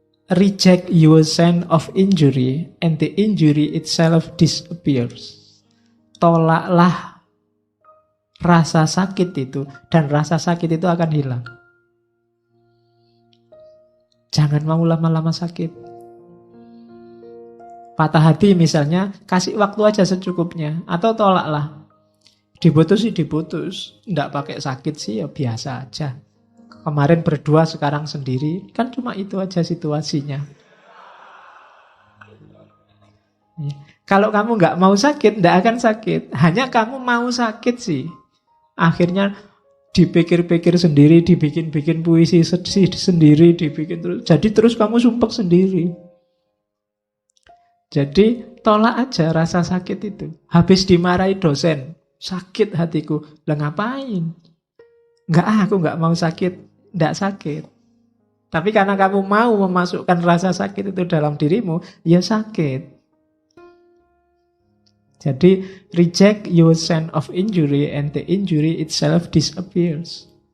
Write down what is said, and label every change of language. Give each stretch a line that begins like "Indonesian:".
English: Reject your sense of injury and the injury itself disappears.
Indonesian: Tolaklah rasa sakit itu dan rasa sakit itu akan hilang. Jangan mau lama-lama sakit. Patah hati misalnya, kasih waktu aja secukupnya atau tolaklah. Diputus sih diputus, nggak pakai sakit sih ya biasa aja. Kemarin berdua, sekarang sendiri. Kan cuma itu aja situasinya. Kalau kamu nggak mau sakit, nggak akan sakit. Hanya kamu mau sakit sih. Akhirnya dipikir-pikir sendiri, dibikin-bikin puisi sendiri, dibikin terus. Jadi terus kamu sumpek sendiri. Jadi tolak aja rasa sakit itu. Habis dimarahi dosen, sakit hatiku. Lah ngapain? Aku nggak mau sakit. Tidak sakit. Tapi karena kamu mau memasukkan rasa sakit itu dalam dirimu, ya sakit.
English: Jadi reject your sense of injury and the injury itself disappears.